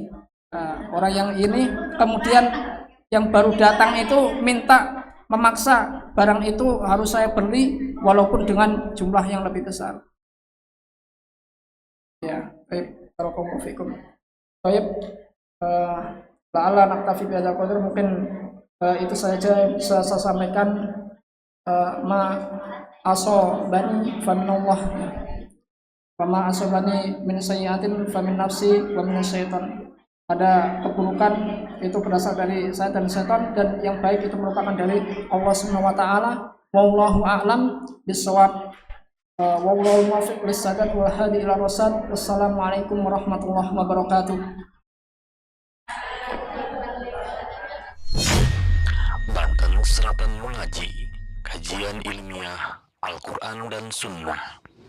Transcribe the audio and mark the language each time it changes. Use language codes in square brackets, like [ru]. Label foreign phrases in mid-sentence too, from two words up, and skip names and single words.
[id] Orang yang ini kemudian yang baru datang itu minta memaksa barang itu harus saya beli walaupun dengan jumlah yang lebih besar. Ya, baik, [ar] بارك الله فيكم. [id] Baik, [ar] لعل نكتفي بهذا القدر, [id] mungkin itu saja bisa saya sampaikan. [ar] ما أصابني فمن الله وما أصابني من سيئة فمن نفسي ومن شيطان. [id] Ada keburukan itu berasal dari saya dan setan, dan yang baik itu merupakan dari Allah [ar] سبحانه وتعالى. والله أعلم بالصواب. والله موفق للسداد والهادي إلى رشاد. والسلام عليكم ورحمة الله وبركاته. [id] Banten Seratan Mengaji, kajian ilmiah Al-Quran dan Sunnah.